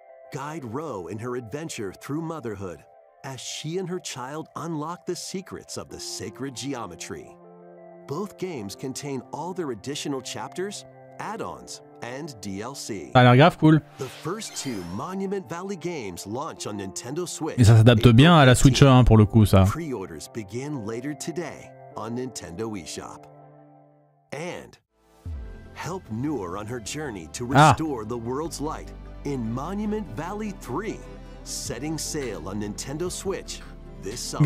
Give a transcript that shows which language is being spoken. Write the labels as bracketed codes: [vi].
[en] Guide Ro in her adventure through motherhood as she and her child unlock the secrets of the sacred geometry. Both games contain all their additional chapters, add-ons, and DLC. [fr] Ça a l'air grave cool. [en] The first two Monument Valley games launch on Nintendo Switch. [fr] Et ça s'adapte bien à la Switch 1 pour le coup, ça. [en] Pre-orders begin later today on Nintendo eShop. And help Noor on her journey to restore the world's light in Monument Valley 3, setting sail on Nintendo Switch this summer.